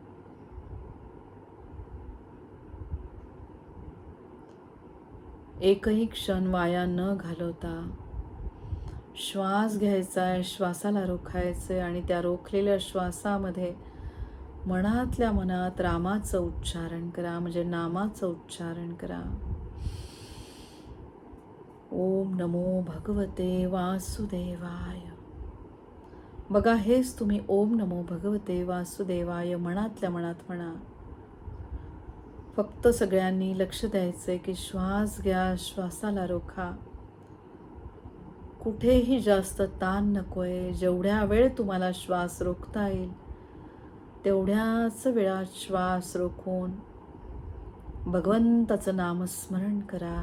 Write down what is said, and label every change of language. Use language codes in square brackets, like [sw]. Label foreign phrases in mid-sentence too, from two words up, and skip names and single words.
[mr] एकही क्षण वाया न घालवता श्वास घ्यायचा आहे, श्वासाला रोखायचे आणि त्या रोखलेल्या श्वासामध्ये मनातल्या मनात रामाचं उच्चारण करा, म्हणजे नामाचं उच्चारण करा. [sa] ओम नमो भगवते वासुदेवाय. [mr] बघा, हेच तुम्ही [sa] ओम नमो भगवते वासुदेवाय [mr] मनातल्या मनात म्हणा. फक्त सगळ्यांनी लक्ष द्यायचे की श्वास घ्या, श्वासाला रोखा. कुठेही जास्त ताण नकोय. जेवढ्या वेळ तुम्हाला श्वास रोखता येईल तेवढ्याच वेळात श्वास रोखून भगवंताचं नामस्मरण करा.